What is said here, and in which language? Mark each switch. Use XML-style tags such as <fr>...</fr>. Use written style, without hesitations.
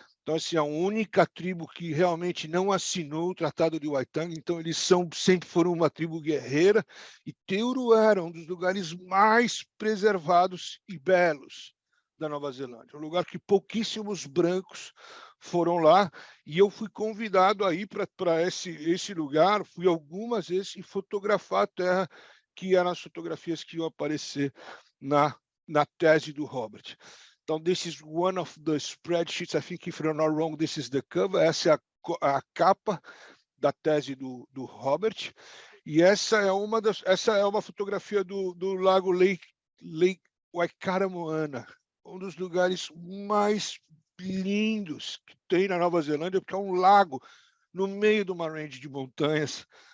<pt>Então, assim, a única tribo que realmente não assinou o Tratado de Waitangi, então eles sempre foram uma tribo guerreira, e Teuro era um dos lugares mais preservados e belos da Nova Zelândia, um lugar que pouquíssimos brancos foram lá, e eu fui convidado a ir para esse lugar, fui algumas vezes e fotografar a terra, que eram as fotografias que iam aparecer na tese do Robert. Então,</pt> <en>this is one of the spreadsheets. I think, if I'm not wrong, this is the cover.</en> <pt>Essa é a capa da tese do Robert. E essa é uma fotografia do lago Lake Waikaramoana, um dos lugares mais lindos que tem na Nova Zelândia, porque é um lago no meio de uma range de montanhas.</pt>